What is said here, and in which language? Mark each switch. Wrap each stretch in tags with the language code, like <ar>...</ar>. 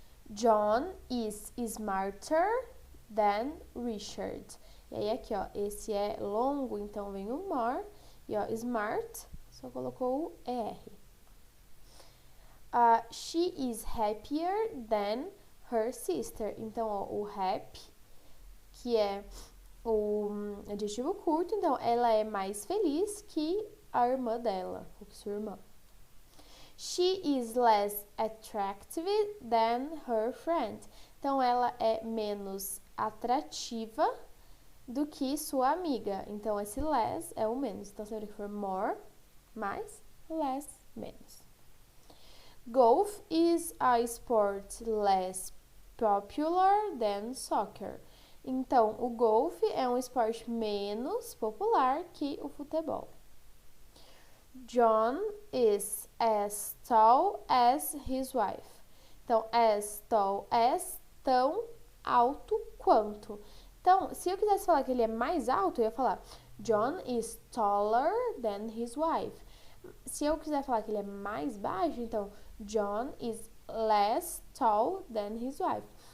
<en>John is smarter than Richard.</en> <pt>E aí aqui, ó, esse é longo, então vem o more. E ó, smart, só colocou o ER.</pt> <en>She is happier than her sister.</en> <pt>Então, ó, o happy, que é o adjetivo curto, então ela é mais feliz que a irmã dela, ou que sua irmã.</pt> <en>She is less attractive than her friend.</en> <pt>Então, ela é menos atrativa do que sua amiga. Então, esse less é o menos. Então, sempre que for more, mais, less, menos.</pt> <en>Golf is a sport less popular than soccer.</en> <pt>Então, o golfe é um esporte menos popular que o futebol.</pt> <en>John is as tall as his wife.</en> <pt>Então,</pt> <en>as tall as,</en> <pt>tão alto quanto. Então, se eu quisesse falar que ele é mais alto, eu ia falar</pt> <en>John is taller than his wife.</en> <pt>Se eu quiser falar que ele é mais baixo, então</pt> <en>John is less tall than his wife.</en>